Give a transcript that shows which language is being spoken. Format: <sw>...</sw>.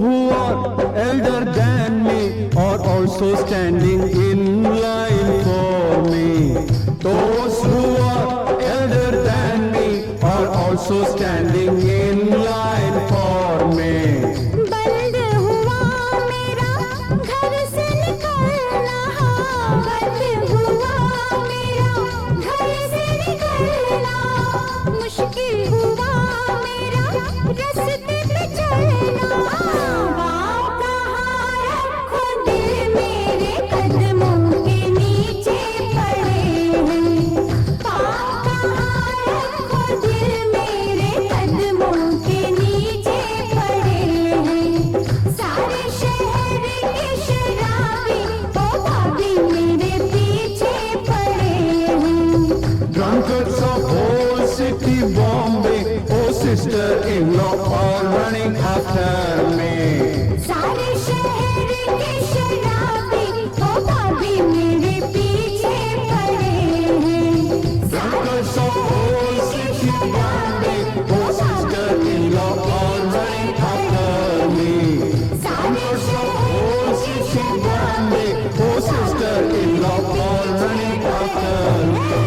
<en>are elder than me are also standing in line for me. Those who are elder than me are also standing in line for me.</en> <hi>बंद हुआ मेरा घर से निकलना, बंद हुआ मेरा घर से निकलना, मुश्किल हुआ मेरा रास्ते पे चलना। पाँव कहाँ रखो दिल मेरे कदमों के नीचे पड़े हैं, पाँव कहाँ रखो दिल मेरे कदमों के नीचे पड़े हैं। सारे शहर के शराबी ओ भाभी मेरे पीछे पड़े हैं।</hi> <en>Drunkards of whole city Bombay, oh sister-in-law, are running after me.</en> <hi>सारे शहर के शराबी ओ भाभी मेरे पीछे पड़े हैं।</hi> <en>Drunkards of whole city Bombay, oh sister-in-law, are running after me. Drunkards of whole city Bombay, oh sister-in-law, are running after me.</en>